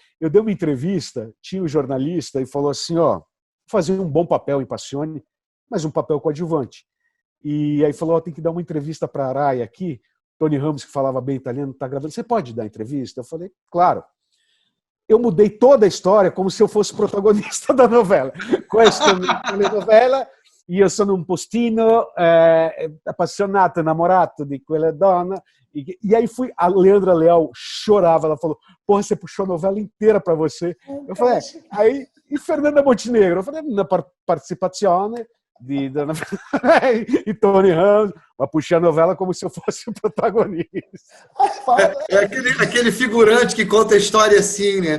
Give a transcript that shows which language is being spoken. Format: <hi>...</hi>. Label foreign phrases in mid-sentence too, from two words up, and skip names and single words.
<pt>Eu dei uma entrevista, tinha um jornalista e falou assim, fazia um bom papel em Passione, mas um papel coadjuvante. E aí falou, tem que dar uma entrevista para a Araya aqui. Tony Ramos, que falava bem italiano, está gravando. Você pode dar entrevista? Eu falei, claro. Eu mudei toda a história como se eu fosse protagonista da novela. Com esta telenovela,</pt> <it>io sono un postino appassionato, innamorato di quella donna.</it> <pt>E aí a Leandra Leal chorava, ela falou, porra, você puxou a novela inteira para você. Eu falei, aí, e Fernanda Montenegro? Eu falei, na</pt> <it>participazione di Dona</it> <pt>e Tony Ramos, mas puxei a novela como se eu fosse o protagonista. Aquele figurante que conta a história assim, né?</pt>